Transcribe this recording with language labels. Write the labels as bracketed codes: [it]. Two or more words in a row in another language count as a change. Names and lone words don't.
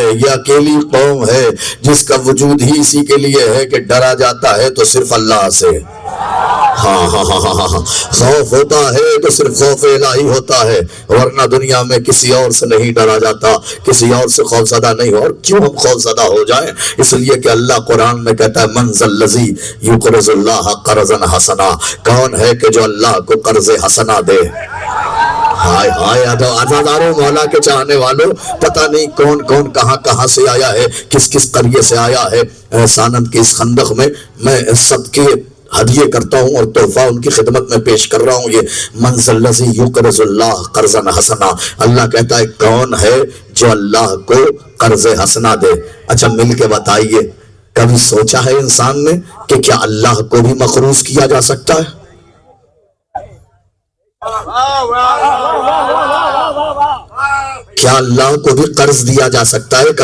[hi] ये अकेली कौम है जिसका वजूद ही इसी के लिए है कि डरा जाता है तो सिर्फ अल्लाह से। हाँ हाँ हाँ हाँ हाँ, खौफ होता है तो सिर्फ खौफ इलाही होता है, वरना दुनिया में किसी और से नहीं डरा जाता, किसी और से खौफज़दा नहीं। और क्यों हम खौफज़दा हो जाएं? इसलिए कि अल्लाह कुरान में कहता है, [ar] من ذا الذي يقرض الله قرضا حسنا. [hi] कौन है कि जो अल्लाह को कर्ज़ हसना दे? हाय हाय आज़ादारों, मौला के चाहने वालों, पता नहीं कौन कौन कहाँ से आया है, किस किस करिए से आया है। सानंद के इस खंदक में मैं सबके हदिये करता हूँ और तोहफा उनकी खिदमत में पेश कर रहा हूँ। [ar] ये من ذا يقرض الله قرضا حسنا, [hi] अल्लाह कहता है कौन है जो अल्लाह को कर्ज हसना दे। अच्छा मिल के बताइए, कभी सोचा है इंसान ने कि क्या अल्लाह को भी मक़रूज़ किया जा सकता है? क्या अल्लाह को भी कर्ज दिया जा सकता है?